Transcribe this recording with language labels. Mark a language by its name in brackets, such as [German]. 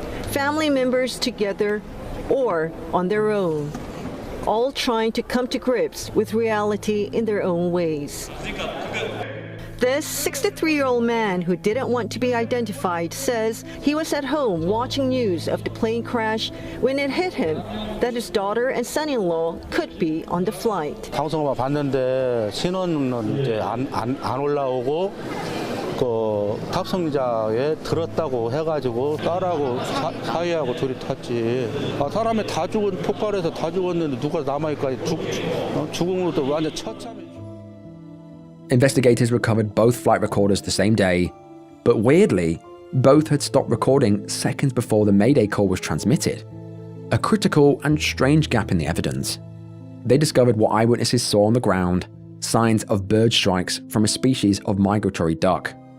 [English] Family members together or on their own, all trying to come to grips with reality in their own ways. This 63-year-old man who didn't want to be identified says he was at home watching news of the plane crash when it hit him that his daughter and son-in-law could be on the flight. [Korean] 방송을 봤는데 신호는 이제 안 올라오고 그 탑승자에 들었다고 해가지고 딸하고 사위하고 둘이 탔지. 사람이 다 죽은 폭발해서 다 죽었는데 누가 남아있까지 죽음으로 또 완전 처참해. [English] Investigators recovered both flight recorders the same day, but weirdly, both had stopped recording seconds before the Mayday call was transmitted. A critical and strange gap in the evidence. They discovered what eyewitnesses saw on the ground, signs of bird strikes from a species of migratory duck.